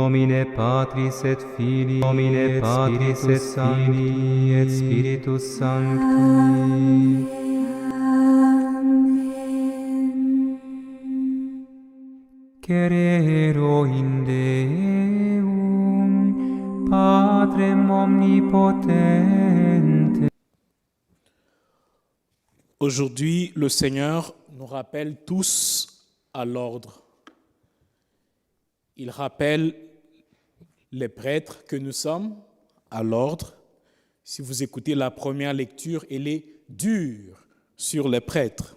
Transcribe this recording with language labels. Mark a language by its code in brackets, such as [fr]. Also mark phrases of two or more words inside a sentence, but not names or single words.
[la] nomine Patris et Filii, nomine Patris et Filii et Spiritus Sancti. Crero in Deum, Patrem omnipotente. [fr] Aujourd'hui, le Seigneur nous rappelle tous à l'ordre. Il rappelle les prêtres que nous sommes à l'ordre. Si vous écoutez la première lecture, elle est dure sur les prêtres.